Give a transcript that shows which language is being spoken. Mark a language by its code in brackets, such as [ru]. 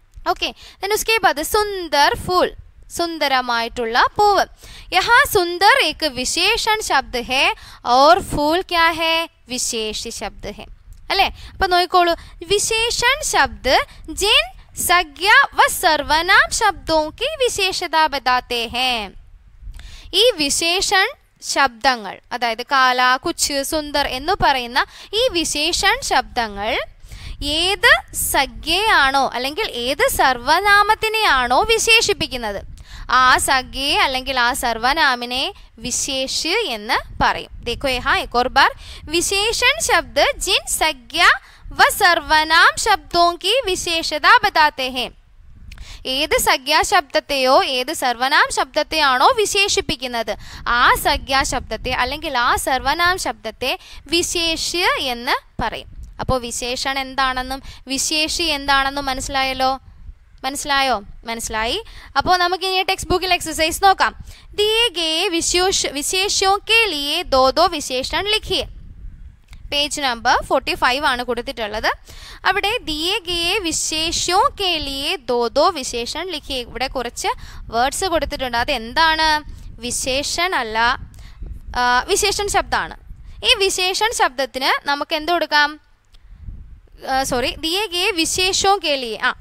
[hi] Okay, then उसके बाद सुंदर फूल, सुंदरमाയിട്ടുള്ള പൂവ്. यहाँ सुंदर एक विशेषण शब्द है और फूल क्या है? विशेष शब्द है. अल्ले [ml] അപ്പോൾ നോക്കിക്കോളൂ, [hi] विशेषण शब्द जिन संज्ञा व सर्वनाम शब्दों की विशेषता बताते हैं. [ml] ഈ വിശേഷൺ ശബ്ദങ്ങൾ, അതായത് കാല, കുച്ച്, സുന്ദർ എന്ന് പറയുന്ന ഈ വിശേഷൺ ശബ്ദങ്ങൾ ഏത് സംജ്ഞയാണോ അല്ലെങ്കിൽ ഏത് സർവനാമത്തിനെയാണോ വിശേഷിപ്പിക്കുന്നത്, ആ സംജ്ഞയെ അല്ലെങ്കിൽ ആ സർവനാമിനെ വിശേഷ് എന്ന് പറയും. [hi] देखो यहाँ एक और बार, विशेषण शब्द जिन संज्ञा व सर्वनाम शब्दों की विशेषता बताते हैं. [ml] ഏത് സംജ്ഞാശബ്ദത്തെയോ ഏത് സർവനാം ശബ്ദത്തെയാണോ വിശേഷിപ്പിക്കുന്നത്, ആ സംജ്ഞാശബ്ദത്തെ അല്ലെങ്കിൽ ആ സർവനാം ശബ്ദത്തെ വിശേഷ്യ എന്ന് പറയും. അപ്പോൾ വിശേഷൺ എന്താണെന്നും വിശേഷി എന്താണെന്നും മനസ്സിലായോ? മനസ്സിലായി. അപ്പോൾ നമുക്ക് ഇനി ടെക്സ്റ്റ് ബുക്കിൽ എക്സസൈസ് നോക്കാം. [hi] दिए गए विशेषों के लिए दो दो विशेषण लिखिए. [ml] പേജ് നമ്പർ 45 ആണ് കൊടുത്തിട്ടുള്ളത്. [hi] അവിടെ ദിയേ ഗയേ വിശേഷോ കെ ലിയേ ദോ ദോ വിശേഷൺ ലിഖിയേ. [ml] ഇവിടെ കുറച്ച് വേർഡ്സ് കൊടുത്തിട്ടുണ്ട്. അത് എന്താണ്? വിശേഷൺ അല്ല, വിശേഷൺ ശബ്ദമാണ്. ഈ വിശേഷൺ ശബ്ദത്തിന് നമുക്ക് എന്ത് കൊടുക്കാം? [hi] ദിയേ ഗയേ വിശേഷോ കെ ലിയേ.